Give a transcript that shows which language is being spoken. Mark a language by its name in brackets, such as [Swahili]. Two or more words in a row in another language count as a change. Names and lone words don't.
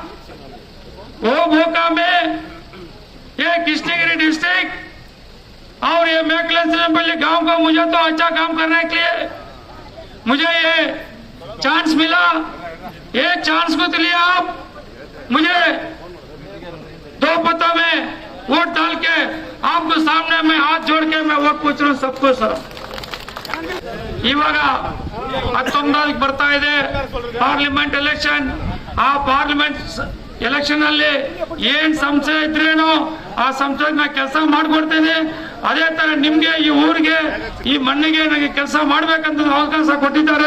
[Hindi] वो मौका में ये कृष्णगिरी डिस्ट्रिक्ट और ये मैकलनपल्ली गांव को मुझे तो अच्छा काम करने के लिए मुझे ये चांस मिला. ये चांस को लिए आप मुझे दो पता में वोट डाल के आपको सामने में हाथ जोड़ के मैं वोट पूछ रहा हूँ सबको. सर, [Kannada] ಇವಾಗ 19 ಬರ್ತಾ ಇದೆ [English] parliament election. [Kannada] ಆ [English] parliament election [Kannada] ಅಲ್ಲಿ ಏನ್ ಸಂಶಯ ಇದ್ರೇನೋ ಆ ಸಂಶಯಕ್ಕೆ ನಾ ಕೆಲಸ ಮಾಡ್ಕೊಡ್ತೇನೆ. ಅದೇ ತರ ನಿಮ್ಗೆ ಈ ಊರಿಗೆ, ಈ ಮಣ್ಣಿಗೆ ನನಗೆ ಕೆಲಸ ಮಾಡ್ಬೇಕಂತ ಅವಕಾಶ ಕೊಟ್ಟಿದ್ದಾರೆ.